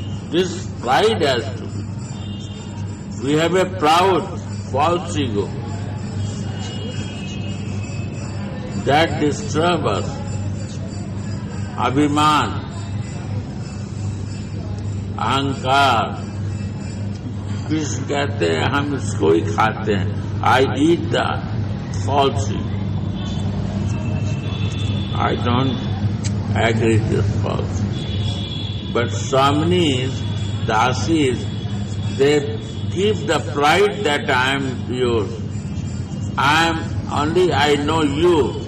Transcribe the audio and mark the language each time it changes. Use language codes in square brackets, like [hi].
[en] This pride has to be. We have a proud, false ego that disturbs us. [hi] Abhiman, अहंकार. कृष्ण कहते हैं हम इसको ही खाते हैं. [en] I eat the false ego. I don't agree with this false. But Swaminis, Dasis, they keep the pride that I am yours. I know you.